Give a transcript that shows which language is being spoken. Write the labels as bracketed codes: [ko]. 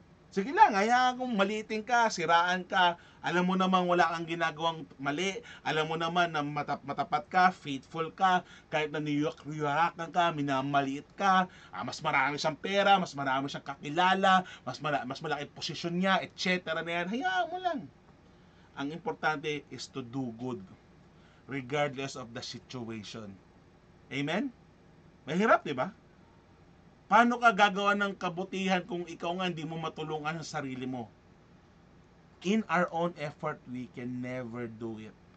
[tl] Sige lang, hayaan kung maliitin ka, siraan ka, alam mo naman wala kang ginagawang mali, alam mo naman na matapat ka, faithful ka, kahit na niyurakan ka, minamaliit ka, mas marami siyang pera, mas marami siyang kakilala, mas malaki posisyon niya, etc. na yan, hayaan mo lang. Ang importante [en] is to do good, regardless of the situation. [tl] Amen? Mahirap, di ba? Paano ka gagawa ng kabutihan kung ikaw nga hindi mo matulungan ang sarili mo? [en] In our own effort, we can never do it.